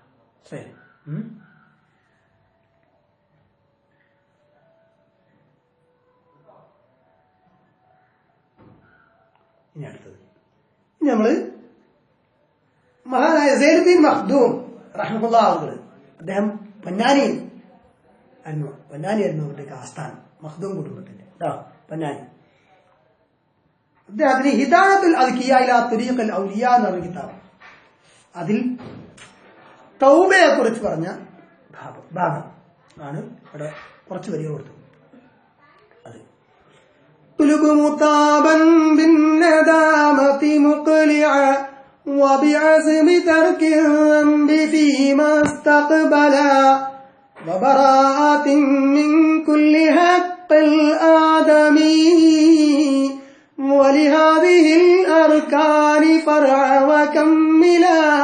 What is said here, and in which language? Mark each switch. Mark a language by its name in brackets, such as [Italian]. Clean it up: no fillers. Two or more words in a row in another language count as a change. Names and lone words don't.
[Malayalam] ശരി, ഇനി അടുത്തത് നമ്മള് മഹാനായ സൈദ് ബിൻ മഖ്ദൂം റഹ്മത്തുള്ളാഹി അദ്ദേഹം പൊന്നാനിയായിരുന്നു അവരുടെയൊക്കെ ആസ്ഥാനം, മഖ്ദൂം കുടുംബത്തിന്റെ പൊന്നാനി. അദ്ദേഹത്തിന് ഹിദായത്തുൽ അദ്കിയ ഇലാ തുരീഖുൽ ഔലിയ എന്ന് പറഞ്ഞ കിതാബ്, അതിൽ തൗബയെ കുറിച്ച് പറഞ്ഞ ഭാഗം ആണ് ഇവിടെ കുറച്ച് വരികൾ കൊടുത്തത്. [Arabic] അത് طلب مطابا بالندامة مقلعا وبعزم ترك الذنب فيما استقبلا وبراءة من كل حق الآدمي ولهذه الأركان فرع وكملا